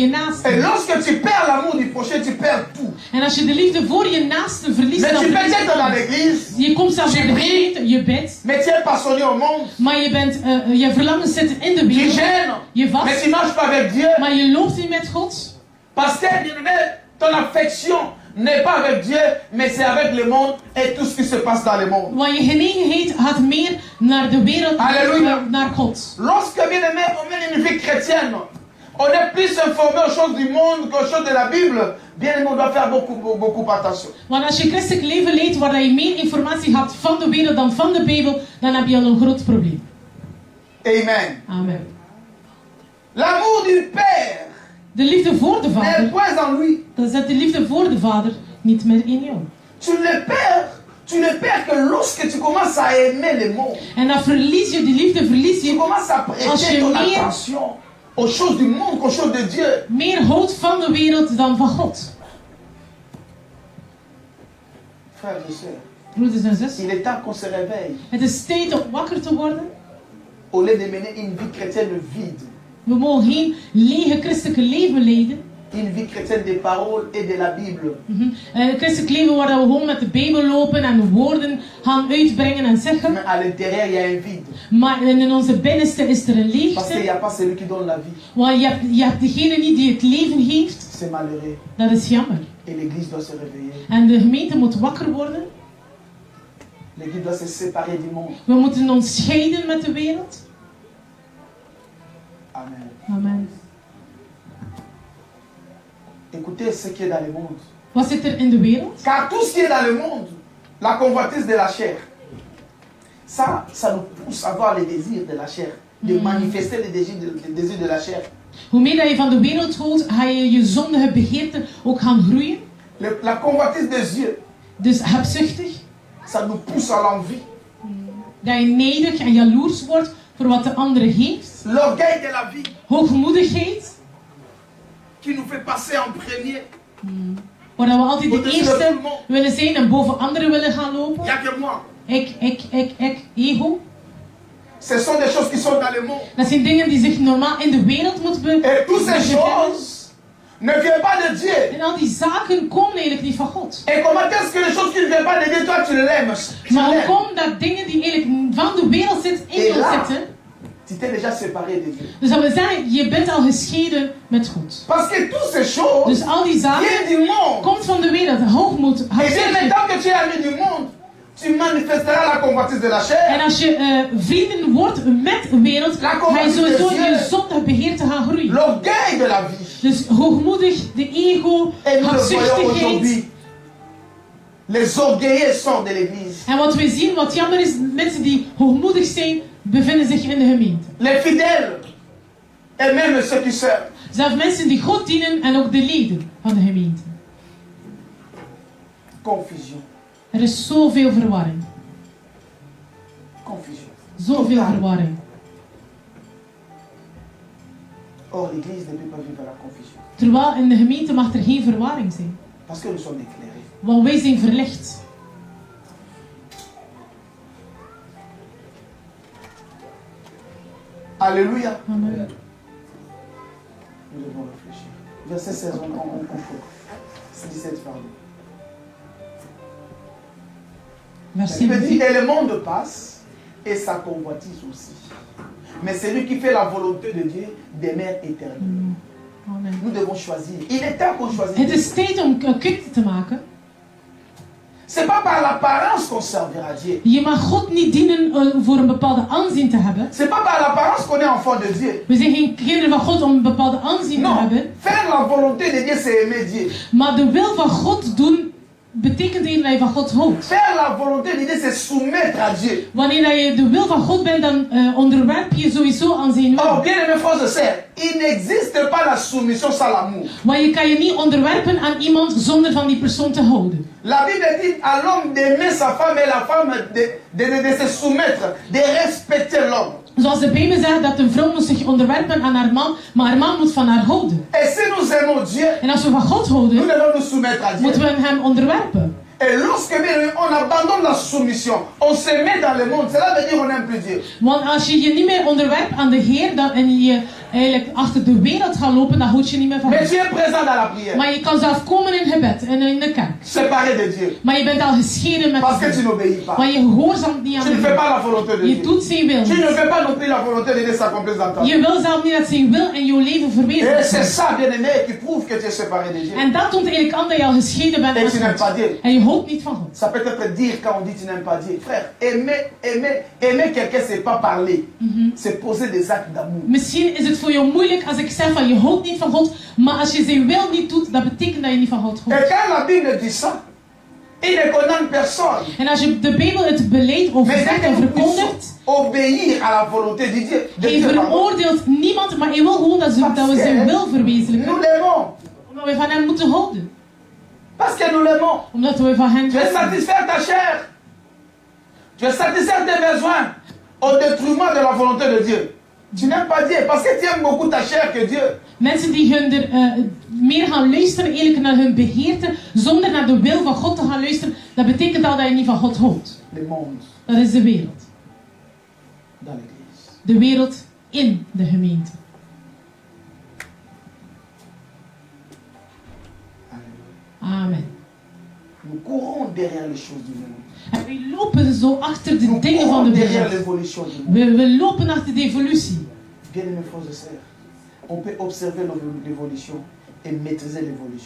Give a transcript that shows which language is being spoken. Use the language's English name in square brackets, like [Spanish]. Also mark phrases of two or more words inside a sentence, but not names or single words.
[French] Et [Dutch] naaste. [French] lorsque tu perds l'amour du prochain, tu perds tout. [Dutch] En als je de liefde voor je naaste verliest, [French] Mais [Dutch] dan [French] tu peux [Dutch] verlies [French] être [Dutch] je [French] dans [Dutch] alles. [French] l'église, [Dutch] Je komt zelfs [French] tu [Dutch] in de [French] pries, [Dutch] gemeente, je bidt, [French] mais tu es passionné au monde, [Dutch] maar je verlangens zitten in de [French] tu [Dutch] wereld. [French] gênes, [Dutch] Je [French] mais [Dutch] vast, [French] tu marches pas avec Dieu. [Dutch] maar je loopt niet met God. [French] Parce que ton affection n'est pas avec Dieu, mais c'est avec le monde et tout ce qui se passe dans le monde. [Dutch] Want je genegenheid gaat meer naar de wereld, Halleluja. naar God. [French] Lorsque, bien aimé, on mène une vie chrétienne, on est plus informé aux choses du monde qu'aux choses de la Bible. Bien aimé, on doit faire beaucoup attention. [Dutch] Want als je christelijk leven leidt waar je meer informatie hebt van de wereld dan van de Bijbel, dan heb je al een groot probleem. Amen. Amen. [French] L'amour du Père [Dutch] De liefde voor de [French] n'est [Dutch] Vader, [French] point en lui. [Dutch] dan zit de liefde voor de Vader niet meer in jou. [French] Tu ne perds que lorsque tu commences à aimer le monde. [Dutch] En dan verlies je die liefde, verlies [French] Tu [Dutch] je [French] commences à [Dutch] als [French] prêter [Dutch] je [French] ton [Dutch] meer, [French] attention aux choses du monde qu'aux choses de Dieu. [Dutch] meer houdt van de wereld dan van God. [French] Frères et sœurs, [Dutch] Broeders en zussen, [French] il est temps qu'on se réveille. [Dutch] het is tijd om wakker te worden. [French] Au lieu de mener une vie chrétienne vide, [Dutch] We mogen geen lege christelijke leven leiden. [French] une vie chrétienne des paroles et de la Bible. [Dutch] Een christelijk leven waar we gewoon met de Bijbel lopen en de woorden gaan uitbrengen en zeggen. [French] Mais à l'intérieur, il y a un vide. [Dutch] Maar in onze binnenste is er een [French] Parce qu'il n'y [Dutch] leegte. [French] a pas celui qui donne la vie. [Dutch] Want je hebt degene niet die het leven geeft. [French] C'est malheureux. [Dutch] Dat is jammer. [French] Et l'église doit se réveiller. [Dutch] En de gemeente moet wakker worden. [French] L'église doit se séparer du monde. [Dutch] We moeten ons scheiden met de wereld. Amen. Amen. [French] Écoutez ce qui est dans le monde. [Dutch] Wat zit er in de wereld? [French] Car tout ce qui est dans le monde, la convoitise de la chair, ça nous pousse à avoir les désirs de la chair, de manifester les désirs de la chair. [Dutch] Hoe meer dat je van de wereld houdt, ga je je zondige begeerten ook gaan groeien. [French] La convoitise des yeux, [Dutch] Dus hebzuchtig. [French] ça nous pousse à l'envie. [Dutch] Dat je nederig en jaloers wordt voor wat de andere heeft. [French] L'orgueil de la vie, [Dutch] Hoogmoedigheid. [French] qui nous fait passer en premier. [Dutch] Waar we altijd de [French] Au-dessus de [Dutch] eerste [French] tout le monde. [Dutch] willen zijn en boven anderen willen gaan [French] Il [Dutch] lopen. [French] n'y a que moi. [Dutch] Ik, ego. [French] Ce sont des choses qui sont dans le monde. [Dutch] Dat zijn dingen die zich normaal in de wereld moeten [French] Et toutes ces [Dutch] bevinden. [French] choses ne viennent pas de Dieu. [Dutch] En al die zaken komen eigenlijk niet van God. [French] Et comment est-ce que les choses qui ne viennent pas de Dieu, toi tu l'aimes? Tu [Dutch] Maar hoe [French] l'aimes. [Dutch] komt dat dingen die eigenlijk van de wereld zitten in [French] En [Dutch] jou [French] là, [Dutch] zitten? [French] Tu t'es déjà séparé de Dieu. [Dutch] Dus dat wil zeggen, je bent al gescheiden met God. [French] Parce que toutes ces choses [Dutch] Dus al die zaken [French] viennent du monde. [Dutch] komt van de wereld. Hoogmoed, [French] Et bien [Dutch] hebzuchtig. [French] maintenant que tu es ami du monde, tu manifesteras la convoitise de la [Dutch] En [French] chair. [Dutch] als je vrienden wordt met de wereld, ga je sowieso in je zondige begeerte gaan groeien. [French] L'orgueil de la vie. [Dutch] Dus hoogmoedig, de ego, [French] Et nous le voyons [Dutch] hebzuchtigheid. [French] aujourd'hui Les orgueilleux sortent de l'église. [Dutch] En wat we zien, wat jammer is, mensen die hoogmoedig zijn, bevinden zich in de gemeente. [French] Les fidèles et même ceux qui servent. [Dutch] Zelfs mensen die God dienen en ook de leden van de gemeente. [French] Confusion. [Dutch] Er is zoveel verwarring. [French] Confusion. [Dutch] Zoveel verwarring. [French] Or, l'église ne peut pas vivre la confusion. [Dutch] Terwijl in de gemeente mag er geen verwarring zijn. [French] Parce que nous sommes éclairés. [Dutch] Want wij zijn verlicht. [French] Alléluia. Amen. Nous devons réfléchir. Verset 16, on conclut. 17, pardon. Verset Il me dit, 17. et le monde passe, et sa convoitise aussi. Mais celui qui fait la volonté de Dieu demeure éternel. Amen. Nous devons choisir. Il est temps qu'on choisisse. [Dutch] Het is tijd om een keuze te maken. [French] C'est pas par l'apparence qu'on servira Dieu. [Dutch] Je mag God niet dienen voor een bepaalde aanzien te hebben. [French] C'est pas par l'apparence qu'on est enfant de Dieu. [Dutch] We zijn geen kinderen van God om een bepaalde aanzien te [French] Non, [Dutch] hebben. [French] faire la volonté de Dieu, c'est aimer Dieu. [Dutch] Maar de wil van God doen, betekent even dat je van God houdt. [French] Faire la volonté de Dieu, c'est soumettre à Dieu. [Dutch] Wanneer dat je de wil van God bent, dan onderwerp je sowieso aan zijn wil. [French] Oh, bien-aimés frères et sœurs, il n'existe pas la soumission sans l'amour. [Dutch] Maar je kan je niet onderwerpen aan iemand zonder van die persoon te houden. [French] La Bible dit à l'homme d'aimer sa femme et la femme de se soumettre, de respecter l'homme. [Dutch] Zoals de Bijbel zegt dat een vrouw moet zich onderwerpen aan haar man, maar haar man moet van haar houden. [French] Et si nous aimons Dieu, [Dutch] En als we van God [French] nous [Dutch] houden, [French] devons nous soumettre à Dieu. [Dutch] moeten we hem onderwerpen. [French] Et lorsque on abandonne la soumission, on se met dans le monde, cela veut dire qu'on n'aime plus Dieu. [Dutch] Want als je je niet meer onderwerpt aan de Heer dan, en je eigenlijk achter de wereld gaat lopen, dan houd je niet meer van [French] Mais [Dutch] God. [French] tu es présent dans la prière, [Dutch] Maar je kan zelf komen in gebed en in de kerk. [French] séparé de Dieu, [Dutch] Maar je bent al gescheiden met [French] parce que tu [Dutch] God. [French] n'obéis pas. [Dutch] Maar je gehoorzaamt niet aan [French] Tu [Dutch] de [French] ne fais [Dutch] Heer. [French] pas la volonté de [Dutch] Je [French] Dieu. [Dutch] doet zijn wil [French] Tu ne [Dutch] niet. [French] fais pas non plus la volonté de Dieu s'accomplisse dans ta vie. [Dutch] Je wil zelf niet dat zijn wil in jouw leven [French] Et [Dutch] verwezenlijkt [French] c'est [Dutch] wordt. [French] ça, bien-aimé, qui prouve que tu es séparé de Dieu. [Dutch] En dat toont eigenlijk aan dat je al gescheiden bent [French] Et [Dutch] van [French] tu n'aimes pas [Dutch] God. [French] Dieu. [Dutch] En je houdt niet van God. [French] Ça peut être dire quand on dit tu n'aimes pas Dieu. Frère, aimer quelqu'un, c'est pas parler. C'est poser des actes d'amour. [Dutch] Misschien is het voor jou moeilijk als ik zeg van je houdt niet van God, maar als je zijn wil niet doet, dat betekent dat je niet van God [French] Et [Dutch] houdt. [French] quand la Bible dit ça, il ne condamne personne. [Dutch] En als je de Bijbel het beleid over [French] Mais [Dutch] zegt [French] dès [Dutch] en [French] que nous puissions [Dutch] verkondigt, [French] obéir à la volonté de Dieu, [Dutch] hij veroordeelt niemand, maar hij wil gewoon dat we zijn wil verwezenlijken. [French] nous l'aimons. [Dutch] Omdat we van hem moeten houden. [French] Parce que nous l'aimons. [Dutch] Omdat we van hem [French] Tu veux satisfaire ta chair. Tu veux satisfaire tes besoins au détriment de la volonté de Dieu. Tu n'aimes pas Dieu parce que tu aimes beaucoup ta chair que Dieu. [Dutch] Mensen die meer gaan luisteren eigenlijk naar hun begeerte, zonder naar de wil van God te gaan luisteren, dat betekent al dat je niet van God houdt. [French] Le monde [Dutch] Dat is de wereld. [French] dans l'église. [Dutch] De wereld in de gemeente. Amen. [French] Nous courons derrière les choses du monde. [Dutch] En we lopen zo achter de [French] Nous [Dutch] dingen van [French] courons [Dutch] de [French] derrière [Dutch] wereld. [French] l'évolution du monde. [Dutch] We lopen achter de evolutie. [French] Bien-aimés frères et sœurs, on peut observer l'évolution et maîtriser l'évolution.